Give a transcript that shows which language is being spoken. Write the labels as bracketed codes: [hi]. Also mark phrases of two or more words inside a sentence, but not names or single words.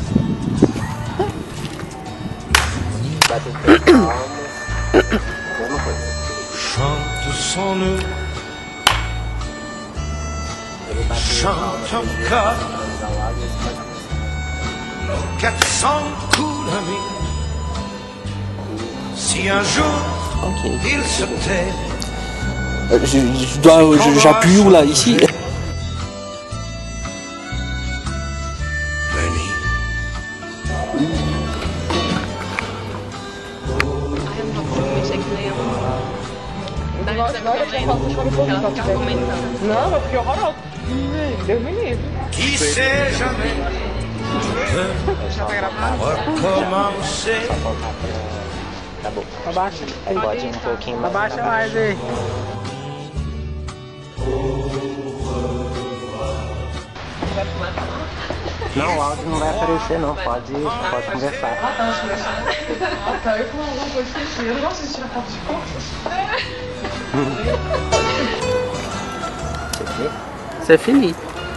[fr] Chante sans nous, chante encore nos 400 coups l'ami. Si un jour il se tait, j'appuie où là, ici? [pt] Não, eu fiquei horroroso. Deus me livre. [fr] Qui sait jamais [pt] Já tá gravando? [fr] recommencer. [pt] Tá bom. Abaixa. Pode um pouquinho mais. Abaixa mais aí. Não, o áudio não vai aparecer não, pode conversar. Ah, tá, conversar. Ah, tá, eu com alguma coisa esqueci. Eu não gosto de tirar foto de fotos. [fr] C'est fini.